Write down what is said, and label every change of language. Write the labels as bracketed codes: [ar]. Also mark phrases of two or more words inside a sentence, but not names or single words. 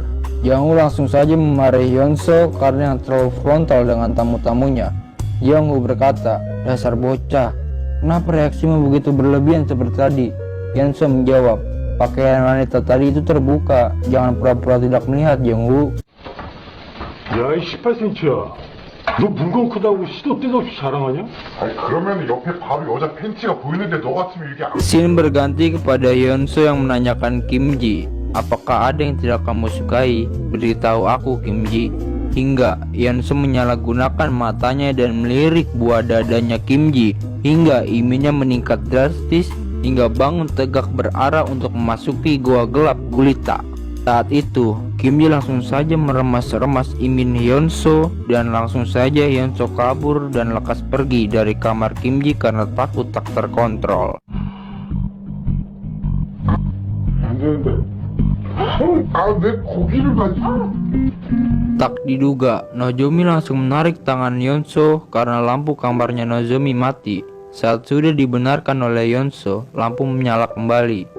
[id] Jeongwoo langsung saja memarahi Hyunsoo karena yang terlalu frontal dengan tamu-tamunya. Jeongwoo berkata, "Dasar bocah, kenapa reaksimu begitu berlebihan seperti tadi?" Hyunsoo menjawab, "Pakaian wanita tadi itu terbuka, jangan pura-pura tidak melihat, Jeongwoo." [ko] 야, 이 18cm야. 너 물건 크다고 시도 때도 없이 자랑하냐? 아니 그러면 옆에 바로 여자 팬티가 보이는데 너 같으면 이게 안... [id] Scene berganti kepada Hyunsoo yang menanyakan Kim Ji, "Apakah ada yang tidak kamu sukai? Beritahu aku, Kim Ji." Hingga Hyunsoo menyalahgunakan matanya dan melirik buah dadanya Kim Ji hingga iminnya meningkat drastis hingga bangun tegak berarah untuk memasuki gua gelap gulita. Saat itu Kim Ji langsung saja meremas-remas imin Hyunsoo dan langsung saja Hyunsoo kabur dan lekas pergi dari kamar Kim Ji karena takut tak terkontrol. [ko] 안 되는데. 내 고기를 가지고. [id] Tak diduga, Nozomi langsung menarik tangan Hyunsoo karena lampu kamarnya Nozomi mati. Saat sudah dibenarkan oleh Hyunsoo, lampu menyala kembali.